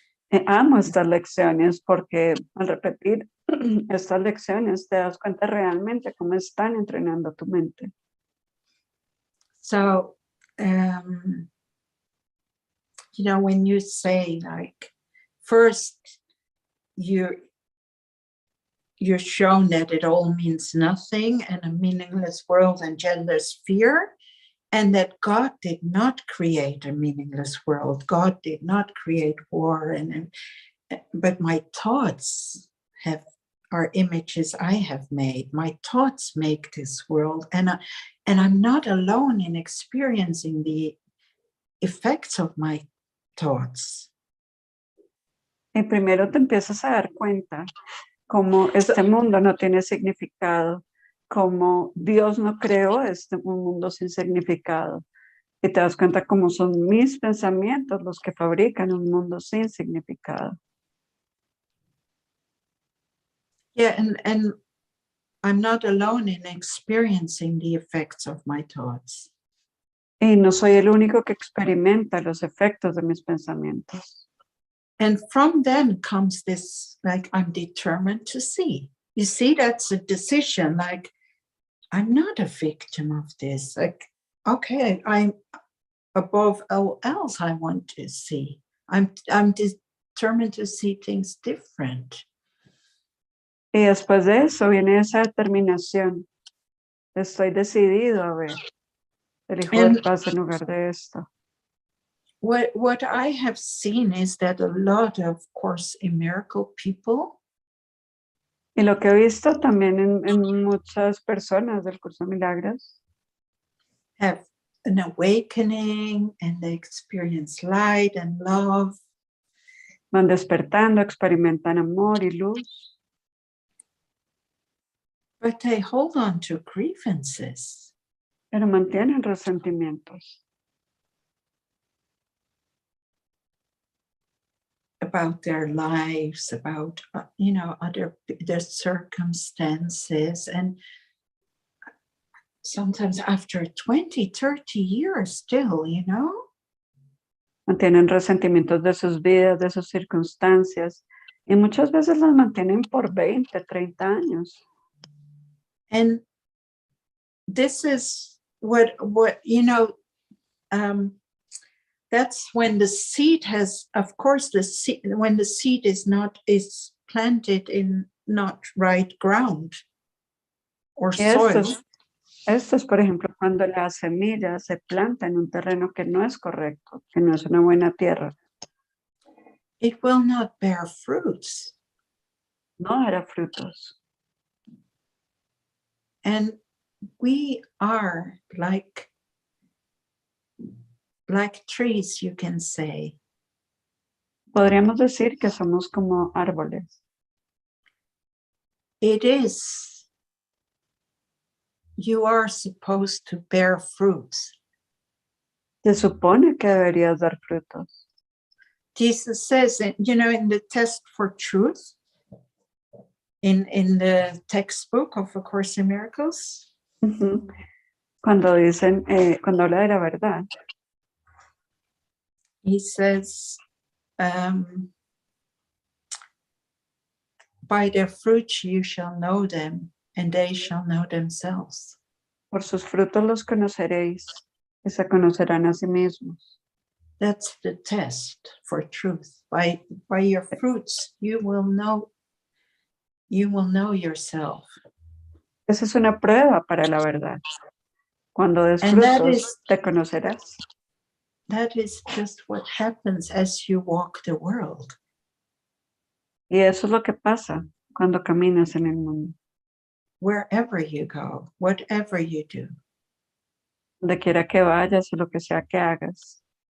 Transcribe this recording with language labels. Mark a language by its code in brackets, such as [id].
[es] Amo estas lecciones porque al repetir estas lecciones te das cuenta realmente cómo están entrenando tu mente. [en] So, you know, when you say like, first you're shown that it all means nothing and a meaningless world engenders fear, and that God did not create a meaningless world. God did not create war, but my thoughts are images I have made. My thoughts make this world, and I'm not alone in experiencing the effects of my thoughts. [es] Y primero te empiezas a dar cuenta cómo este mundo no tiene significado, cómo Dios no creó un mundo sin significado. Y te das cuenta cómo son mis pensamientos los que fabrican un mundo sin significado. [en] Yeah, and I'm not alone in experiencing the effects of my thoughts. [es] Y no soy el único que experimenta los efectos de mis pensamientos. [en] And from then comes this, like, I'm determined to see. You see, that's a decision. Like, I'm not a victim of this. Like, okay, I'm above all else I want to see. I'm determined to see things different. [es] Y después de eso viene esa determinación. Estoy decidido a ver. Elijo ver paz en lugar de esto. [en] What I have seen is that a lot of Course in Miracle people, [es] y lo que he visto también en muchas personas del Curso de Milagros, [en] have an awakening and they experience light and love. [es] van despertando, experimentan amor y luz, [en] But they hold on to grievances. [es] pero mantienen resentimientos. [en] About their lives, about, you know, their circumstances. And sometimes after 20, 30 years still, you know. [es] Mantienen resentimientos de sus vidas, de sus circunstancias, y muchas veces los mantienen por 20, 30 años. [en] And this is what you know, that's when the seed has, of course, when the seed is planted in not right ground or soil. [es] Esto es, por ejemplo, cuando la semilla se planta en un terreno que no es correcto, que no es una buena tierra. [en] It will not bear fruits. [es] No dará frutos. [en] And we are like trees, you can say. [es] Podríamos decir que somos como árboles. [en] It is. You are supposed to bear fruits. [es] Se supone que deberías dar frutos. [en] Jesus says, you know, in the test for truth, in the textbook of A Course in Miracles. Uh-huh. [es] Cuando dicen, cuando habla de la verdad. [en] He says, by their fruits you shall know them, and they shall know themselves. [es] Por sus frutos los conoceréis, y se conocerán a sí mismos. [en] That's the test for truth. By your fruits you will know yourself. [es] Esa es una prueba para la verdad. Cuando des frutos, te conocerás. [en] that is just what happens as you walk the world. [es] Y eso es lo que pasa cuando caminas en el mundo. [en] Wherever you go, whatever you do, [es] Donde quiera que vayas o lo que sea que hagas.